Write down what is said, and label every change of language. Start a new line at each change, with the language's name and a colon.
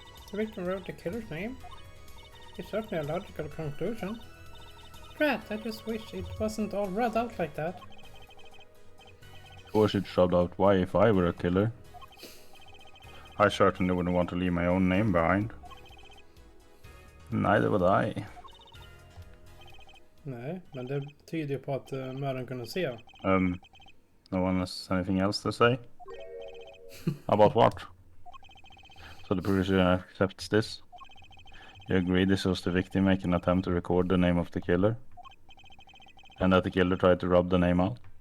English: The victim wrote the killer's name? It's certainly a logical conclusion. Drat, I just wish it wasn't all rubbed out like that. Of course it's rubbed out why if I were a killer. I certainly wouldn't want to leave my own name behind. Neither would I.
Swedish: Nej, men det tyder ju på att mördaren kunde se.
English: No one has anything else to say? About what? So the producer accepts this? You agree this was the victim making an attempt to record the name of the killer? And that the killer tried to rub the name out?